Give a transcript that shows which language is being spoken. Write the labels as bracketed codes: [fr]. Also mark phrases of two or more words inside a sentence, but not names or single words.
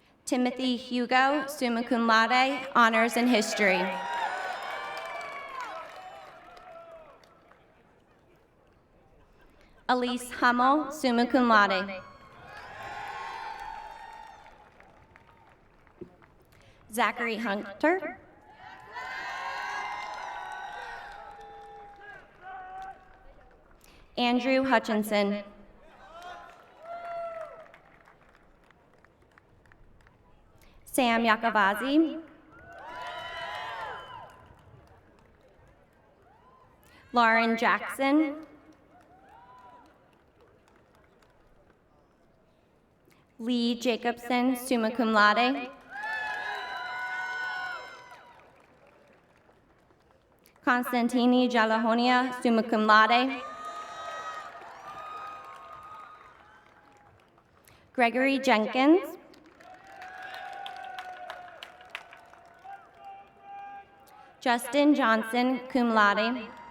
[en] Timothy Hugo, [la] summa cum laude, [en] honors in history. Elise Hummel, [la] summa cum laude. [en] Zachary Hunter. Andrew Hutchinson. Sam Yakavazi. Lauren Jackson. Lee Jacobson, [la] summa cum laude. [en] Constantini Jalahonia, [la] summa cum laude. [en] Gregory Jenkins. Justin Johnson, [la] cum laude.